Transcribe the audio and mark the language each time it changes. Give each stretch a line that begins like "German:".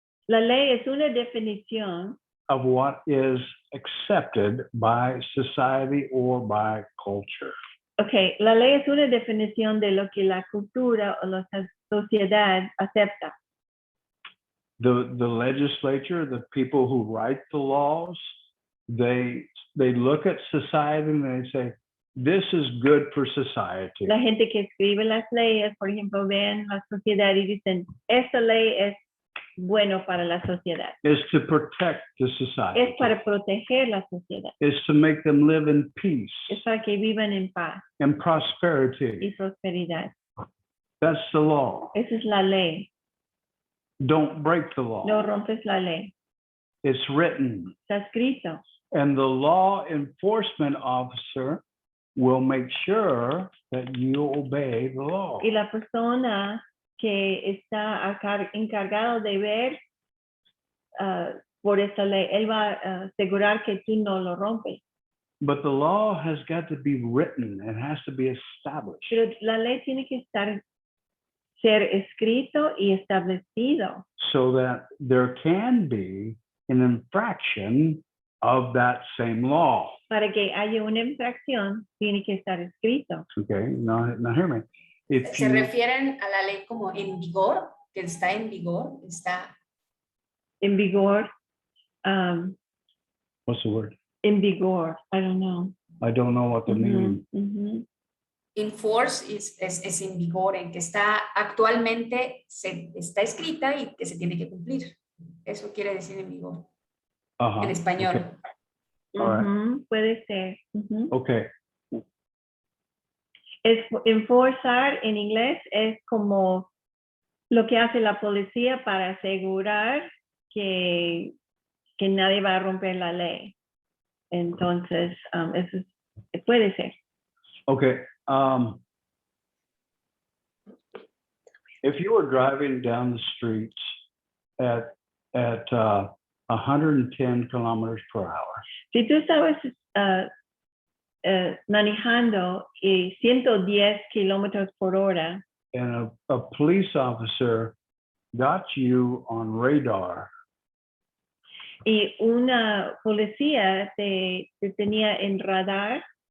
Spanish: La ley es una definición
English: of what is accepted by society or by culture.
Spanish: Okay, la ley es una definición de lo que la cultura o la sociedad acepta.
English: The legislature, the people who write the laws, they look at society and they say, this is good for society.
Spanish: La gente que escribe las leyes, por ejemplo, ven la sociedad y dicen, esta ley es bueno para la sociedad.
English: Is to protect the society.
Spanish: Es para proteger la sociedad.
English: Is to make them live in peace
Spanish: Es para que vivan en paz
English: and prosperity.
Spanish: y prosperidad.
English: That's the law.
Spanish: Esa es la ley.
English: Don't break the law.
Spanish: No rompes la ley.
English: It's written.
Spanish: Está escrito.
English: And the law enforcement officer will make sure that you obey the law.
Spanish: Y la persona que está encargado de ver por esa ley, él va a asegurar que tú no lo rompes.
English: But the law has got to be written. It has to be established.
Spanish: Pero la ley tiene que ser escrito y establecido.
English: So that there can be an infraction of that same law.
Spanish: Para que haya una infracción, tiene que estar escrito.
English: Okay, now hear me. If
Spanish: Se
English: you,
Spanish: refieren a la ley como en vigor, que está en vigor, está En vigor.
English: what's the word? En vigor. I don't know. I don't know what the meaning.
Spanish: in force, es en vigor, en que está actualmente, está escrita y que se tiene que cumplir. Eso quiere decir en vigor, en español.
English: Okay. All right.
Spanish: Puede ser.
English: Okay.
Spanish: Enforzar en inglés es como lo que hace la policía para asegurar que nadie va a romper la ley. Entonces, eso puede ser.
English: Okay. If you were driving down the streets at 110 kilometers per hour.
Spanish: Si tú estabas manejando y 110 kilómetros por hora.
English: And a police officer got you on radar.
Spanish: Y una policía te tenía en radar.